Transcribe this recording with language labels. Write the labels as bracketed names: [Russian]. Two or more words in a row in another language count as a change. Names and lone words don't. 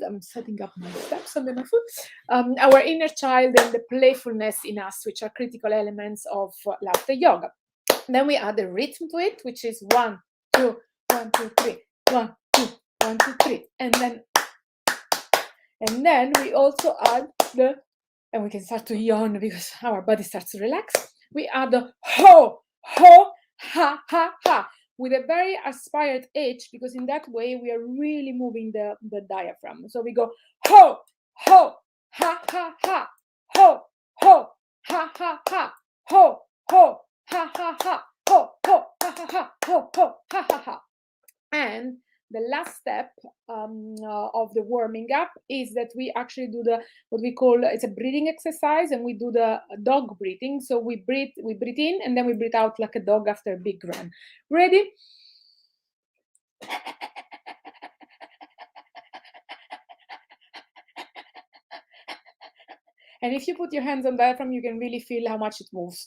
[English] I'm setting up my steps under my foot. Our inner child and the playfulness in us, which are critical elements of laughter yoga. Then we add a rhythm to it, which is 1, 2, 1, 2, 3, 1, 2, 1, 2, 3, and then we also add and we can start to yawn because our body starts to relax. We add the ho, ho, ha, ha, ha, with a very aspired H, because in that way we are really moving the diaphragm. So we go ho, ho, ha, ha, ha, ho, ho, ha, ha, ha, ho, ho, ha, ha, ha, ho, ho, ha, ha, ha, ho, ho, ha, ha, ha. And the last step of the warming up is that we actually do what we call, it's a breathing exercise, and we do the dog breathing. So we breathe in, and then we breathe out like a dog after a big run. Ready? And if you put your hands on diaphragm, you can really feel how much it moves.